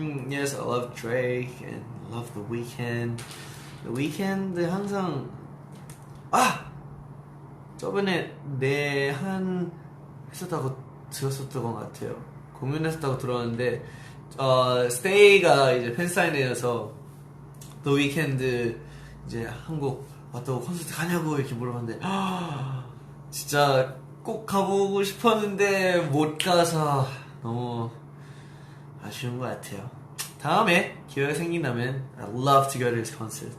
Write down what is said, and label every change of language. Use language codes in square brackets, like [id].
[en] Yes, I love Drake and love The Weeknd. [ko] The Weeknd 항상 저번에 내한 했었다고 들었었던 것 같아요. 공연했었다고 들었는데 Stay가 이제 팬사인회여서 The Weeknd 이제 한국 왔다고 콘서트 가냐고 이렇게 물어봤는데 진짜 꼭 가보고 싶었는데 못 가서 너무 아쉬운 것 같아요. 다음에 기회가 생긴다면 [en] I love to go to his concert.